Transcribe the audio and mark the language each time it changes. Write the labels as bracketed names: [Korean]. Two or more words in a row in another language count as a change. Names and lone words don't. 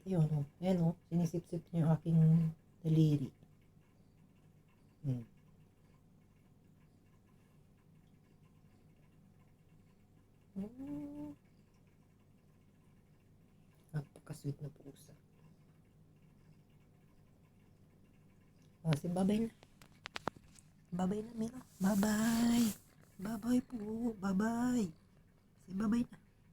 [Filipino] Ayun, ayan sinisip-sip niya yung aking daliri. Napaka-sweet na pusa. Si babay na. Babay na, Milo. Babay. Babay po. Babay. Si babay na.